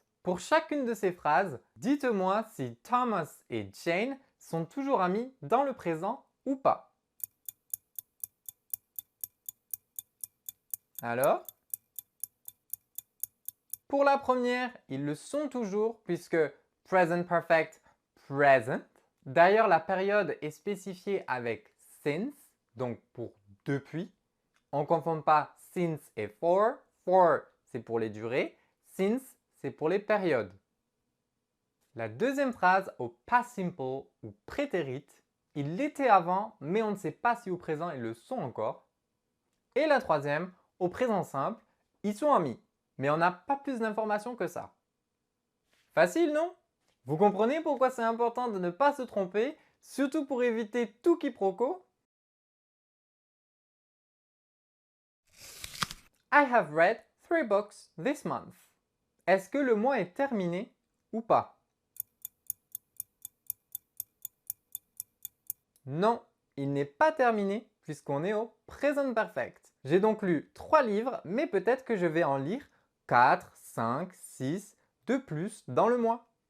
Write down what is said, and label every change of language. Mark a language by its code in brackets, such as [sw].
[fr] Pour chacune de ces phrases, dites-moi si Thomas et Jane sont toujours amis dans le présent ou pas. Alors, pour la première, ils le sont toujours puisque present perfect, present. D'ailleurs, la période est spécifiée avec since, donc pour depuis. On ne confond pas since et for. For, c'est pour les durées. Since, c'est pour les périodes. La deuxième phrase au past simple ou prétérite, ils l'étaient avant, mais on ne sait pas si au présent ils le sont encore. Et la troisième, au présent simple, ils sont amis, mais on n'a pas plus d'informations que ça. Facile, non? Vous comprenez pourquoi c'est important de ne pas se tromper, surtout pour éviter tout quiproquo? [en] I have read 3 books this month. [fr] Est-ce que le mois est terminé ou pas? Non, il n'est pas terminé puisqu'on est au present perfect. J'ai donc lu 3 livres, mais peut-être que je vais en lire 4, 5, 6 de plus dans le mois.